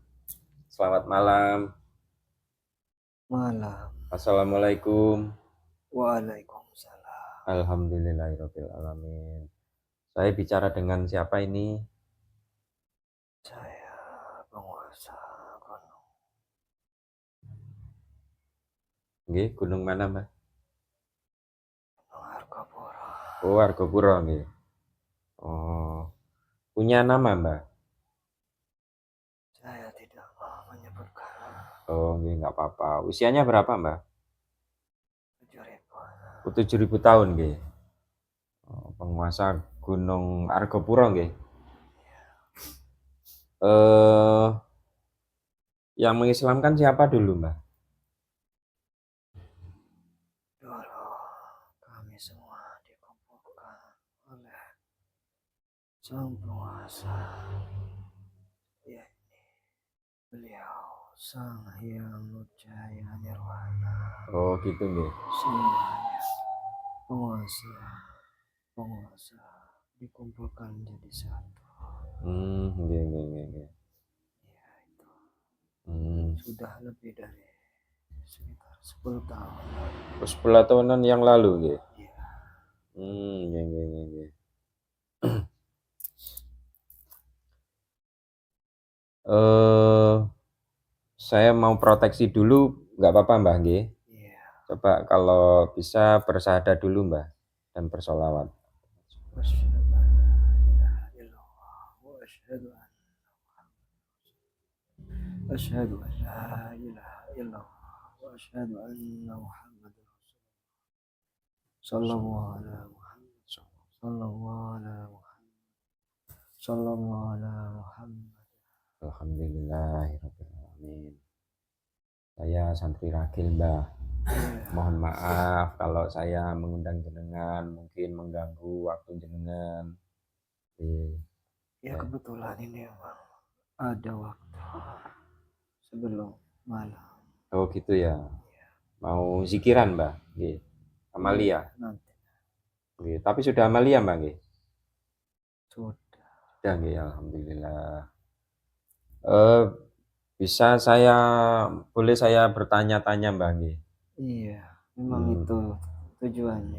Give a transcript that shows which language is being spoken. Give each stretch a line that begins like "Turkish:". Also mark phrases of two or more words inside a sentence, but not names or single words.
Indonesian: Selamat malam. Malam. Assalamualaikum. Waalaikumsalam.
Arabic: الحمد لله رب العالمين.
Indonesian: Saya bicara dengan siapa ini? Saya penguasa gunung. Nggih, gunung mana, Mbah? Gunung Argopuro. Oh, Argopuro nggih. Oh. Punya nama, Mbah? Saya tidak mau menyebutkan. Oh, nggih, enggak apa-apa. Usianya berapa, Mbah? 7.000. 7.000 tahun nggih. Oh, penguasa Gunung Argopuro nggih. Yang mengislamkan siapa dulu, Mbah? Dulu kami semua dikumpulkan oleh sang penguasa, yakni beliau Sang Hyang Nurjaya Nirwana. Oh, gitu nggih. Semuanya penguasa dikumpulkan jadi satu. Nggih, nggih, nggih, nggih. Ya itu Sudah sudah lebih dari sekitar 10 tahun. 10 tahunan yang lalu nggih. Iya. Nggih, nggih, nggih, nggih. Saya mau proteksi dulu, nggak apa-apa, Mbah nggih? Iya. Coba kalau bisa bersyahadat dulu, Mbah, dan bersolawat.
Arabic: أشهد أن لا إله إلا الله وأشهد أن أشهد أن لا إله إلا الله وأشهد أن محمدا رسول الله. صلى الله على محمد. صلى الله على محمد. صلى الله على محمد. الحمد لله رب العالمين.
Indonesian: Saya santri ragil, Mbah. Mohon maaf kalau saya mengundang jenengan, mungkin mengganggu waktu jenengan. Ya kebetulan ini emang ada waktu sebelum malam. Oh gitu ya. Mau zikiran, Mbah? Nggih. Amalia. Nanti. Nggih, tapi sudah amalia, Mbah nggih? Sudah nggih, alhamdulillah. Bisa boleh saya bertanya-tanya, Mbah nggih? Iya, memang itu tujuannya.